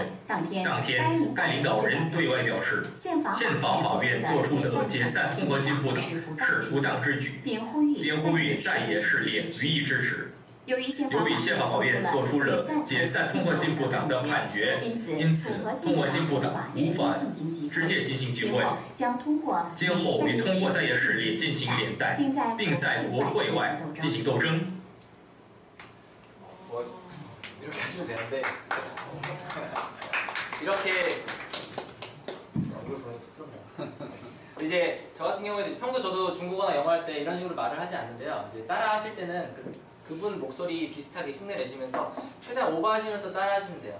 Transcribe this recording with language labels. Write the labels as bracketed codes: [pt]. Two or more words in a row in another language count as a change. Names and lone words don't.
[zh] 当天，该领导人对外表示，宪法法院作出的解散综合进步党是无党之举，并呼吁在野势力予以支持。由于宪法法院作出了解散综合进步党的判决，因此综合进步党无法直接进行集会，今后会通过在野势力进行连带，并在国会外进行斗争。 [ko] 이렇게 하시면 되는데 이렇게 얼굴 보면 쑥스럽네요. 이제 저 같은 경우에도 평소 저도 중국어나 영어 할 때 이런 식으로 말을 하지 않는데요. 이제 따라 하실 때는 그분 목소리 비슷하게 흉내 내시면서 최대한 오버하시면서 따라 하시면 돼요.